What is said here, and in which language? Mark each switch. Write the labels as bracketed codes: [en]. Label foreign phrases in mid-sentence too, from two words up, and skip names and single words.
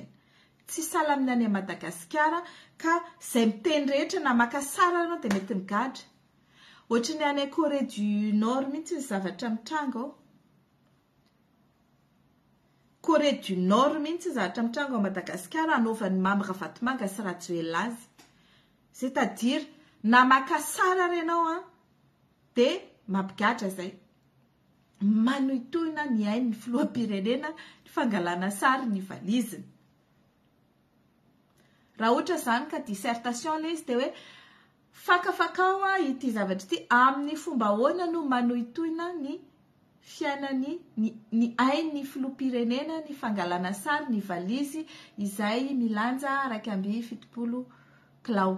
[mg] Tsy salamina any Madagasikara ka izay miteny rehetra na maka sara ianao dia mety migadra. Ohatra ny any Corée du Nord mihitsy ny zavatra mitranga ao. Corée du Nord mihitsy zavatra mitranga ao Madagasikara anaovan'ny Mamy Ravatomanga sy Rajoelina azy. C'est-à-dire na maka sara ianao dia mampigadra zay. Manohitohina ny ainy ny filoham-pirenena ny fangalana sary ny valiziny. Raha ohatra zany ka dissertation ilay izy dia hoe fakafakao ity zavatra ity amin'ny fomba ahoana no manohitohina ny fiainany ny ainy ny filoham-pirenena ny fangalana sary ny valizy izay milanja 270 kilao.